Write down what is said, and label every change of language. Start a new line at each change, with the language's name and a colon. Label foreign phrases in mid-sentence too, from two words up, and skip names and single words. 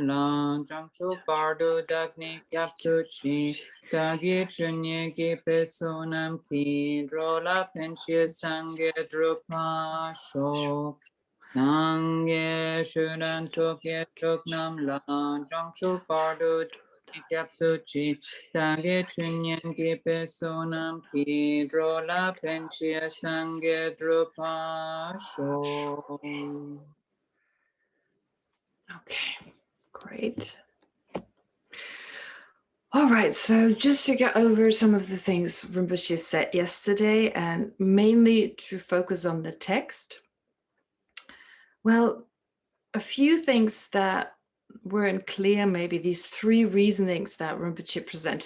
Tibetan: ལ། བྱང་ཆུབ་བར་དུ་བདག་ནི་སྐྱབས་སུ་མཆི། བདག་གིས་ཆོས་ཉན་བགྱིས་པའི་བསོད་ནམས་ཀྱིས། འགྲོ་ལ་ཕན་ཕྱིར་སངས་རྒྱས་འགྲུབ་པར་ཤོག། སངས་རྒྱས་ཆོས་དང་ཚོགས་ཀྱི་མཆོག་རྣམས་ལ། བྱང་ཆུབ་བར་དུ་བདག་ནི་སྐྱབས་སུ་མཆི། བདག་གིས་ཆོས་ཉན་བགྱིས་པའི་བསོད་ནམས་ཀྱིས། འགྲོ་ལ་ཕན་ཕྱིར་སངས་རྒྱས་འགྲུབ་པར་ཤོག.
English: Okay, great. All right, so just to get over some of the things Rinpoche said yesterday and mainly to focus on the text. Well, a few things that weren't clear, maybe these three reasonings that Rinpoche presented.